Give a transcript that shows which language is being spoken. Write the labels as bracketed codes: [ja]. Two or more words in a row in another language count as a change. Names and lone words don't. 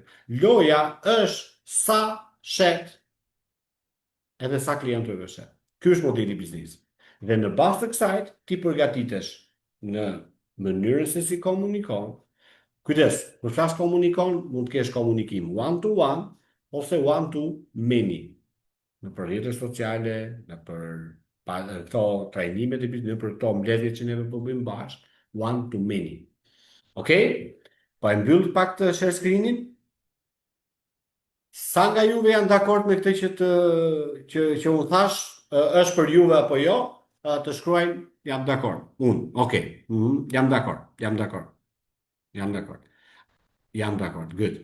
[sq] Loja është sa shet edhe sa klientëve shet. Ky është modeli i biznesit. Dhe në bazë të kësaj ti përgatitesh në mënyrën se si komunikon. Kujdes, kur flas komunikon, mund të kesh komunikim [en] one to one [sq] ose [en] one to many. [sq] Në për rrjetet sociale, në për këto trajnimet e biznesit, në për këto mbledhjet që ne po bëjmë bashkë, [en] one to many. [sq] Okej? Po e mbyll pak të [en] share screenin. [sq] Sa nga juve janë dakord me këtë që unë thash, është për juve apo jo? Të shkruajnë jam dakord. Unë, okej. Jam dakord. Good.